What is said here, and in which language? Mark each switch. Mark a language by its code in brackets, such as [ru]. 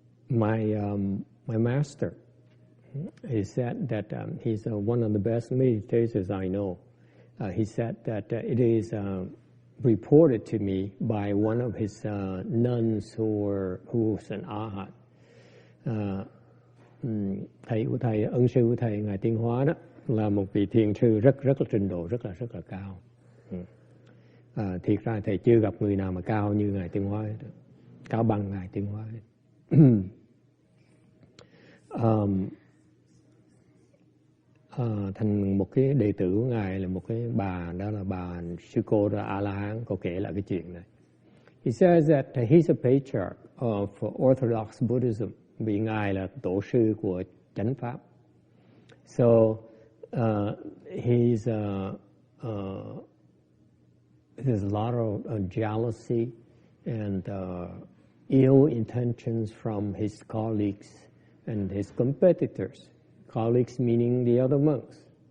[en] My master, he said that he's one of the best meditators I know. He said that it is reported to me by one of his nuns who's an arhat. [vi] Thầy của thầy, ân sư của thầy, ngài Tiên Hóa đó là một vị thiền sư rất là trình độ rất là cao. Thiệt ra thầy chưa gặp người nào mà cao như ngài Tiên Hóa, cao bằng ngài Tiên Hóa. Thành một cái đệ tử của ngài là một cái bà, đó là bà sư cô A La Hán, có kể lại cái chuyện này. [en] He says that he's a patriarch of Orthodox Buddhism, [vi] vì ngài là tổ sư của chánh pháp. [en] So there's a lot of jealousy and ill intentions from his colleagues and his competitors. Colleagues meaning the other monks.